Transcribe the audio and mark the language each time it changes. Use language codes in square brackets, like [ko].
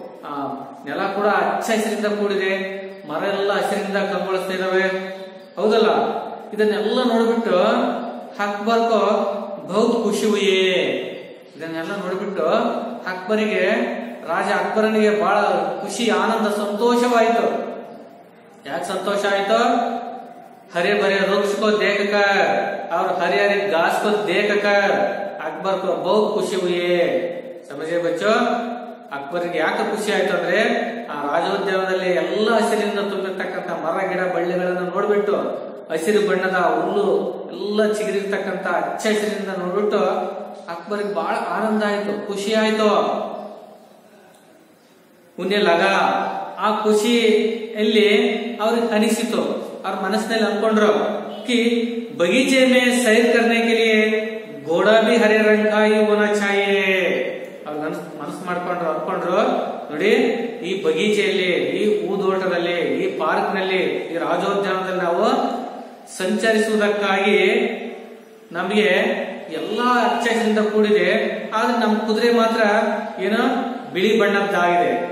[kn] ಆ ನೆಲ ಕೂಡ ಹಚ್ಚ ಹಸಿರಿಂದ ಕೂಡಿದೆ, ಮರ ಎಲ್ಲ ಹಸಿರಿಂದ ಕಂಗೊಳಿಸ್ತಾ ಇದಾವೆ, ಹೌದಲ್ಲ? ಇದನ್ನೆಲ್ಲ ನೋಡ್ಬಿಟ್ಟು [hi] ಅಕ್ಬರ್ಕೋ ಬಹುತ್ ಖುಷಿ ಹುಯೇ. [kn] ಇದನ್ನೆಲ್ಲ ನೋಡ್ಬಿಟ್ಟು ಅಕ್ಬರಿಗೆ, ರಾಜ ಅಕ್ಬರನಿಗೆ ಬಹಳ ಖುಷಿ, ಆನಂದ, ಸಂತೋಷವಾಯಿತು. ಯಾಕೆ ಸಂತೋಷ ಆಯ್ತು? [hi] हरे भरे वृक्ष को देखकर और हरे हरे घास को देखकर अकबर को बहुत खुशी हुई है. समझे बच्चों? [kn] ಅಕ್ಬರ್ಗೆ ಯಾಕೆ ಖುಷಿ ಆಯ್ತು ಅಂದ್ರೆ ಆ ರಾಜೋದ್ಯಾನದಲ್ಲಿ ಎಲ್ಲ ಹಸಿರಿನಿಂದ ತುಂಬಿರ್ತಕ್ಕಂಥ ಮರ ಗಿಡ ಬಳ್ಳಿಗಳನ್ನ ನೋಡ್ಬಿಟ್ಟು, ಹಸಿರು ಬಣ್ಣದ ಹುಲ್ಲು ಎಲ್ಲ ಚಿಗುರಿರ್ತಕ್ಕಂಥ ಹಚ್ಚ ಹಸಿರಿನಿಂದ ನೋಡ್ಬಿಟ್ಟು ಅಕ್ಬರ್ಗೆ ಬಹಳ ಆನಂದ ಆಯ್ತು, ಖುಷಿ ಆಯ್ತು. [hi] ಉನ್ನೆ ಲಗ, [kn] ಆ ಖುಷಿಯಲ್ಲಿ ಅವ್ರಿಗೆ ಅನಿಸಿತು, ಅವ್ರ ಮನಸ್ಸಿನಲ್ಲಿ ಅನ್ಕೊಂಡ್ರು [hi] कि बगीचे में सैर करने के लिए घोड़ा भी हरे रंग का ही होना चाहिए. [kn] ಅವ್ರು ಮನಸ್ಸು ಅನ್ಕೊಂಡ್ರು, ನೋಡಿ ಈ ಬಗೀಚೆಯಲ್ಲಿ, ಈ ಹೂದೋಟದಲ್ಲಿ, ಈ ಪಾರ್ಕ್ ನಲ್ಲಿ, ಈ ರಾಜೋದ್ಯಾನದಲ್ಲಿ ನಾವು ಸಂಚರಿಸುವುದಕ್ಕಾಗಿ ನಮಗೆ ಎಲ್ಲಾ ಹಚ್ಚ ಹಸಿರಿಂದ ಕೂಡಿದೆ. ಆದ್ರೆ ನಮ್ಮ ಕುದುರೆ ಮಾತ್ರ ಏನೋ ಬಿಳಿ ಬಣ್ಣದ್ದಾಗಿದೆ.